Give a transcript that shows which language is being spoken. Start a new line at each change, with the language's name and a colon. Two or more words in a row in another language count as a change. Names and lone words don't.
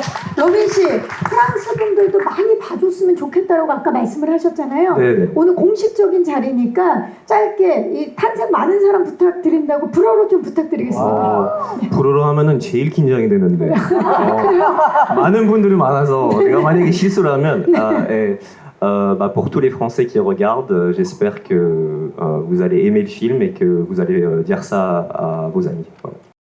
Korean: 로빈 씨, 프랑스 분들도 많이 봐줬으면 좋겠다라고 아까 말씀을 하셨잖아요. 네네. 오늘 공식적인 자리니까 짧게 이 탄생 많은 사람 부탁드린다고 불어로 좀 부탁드리겠습니다. 불어로 하면은 제일 긴장이 되는데 많은 분들이 많아서 내가 만약에 실수를 하면
French: pour tous les Français qui regardent, j'espère que vous allez aimer le film et que vous allez dire ça à vos amis. Voilà.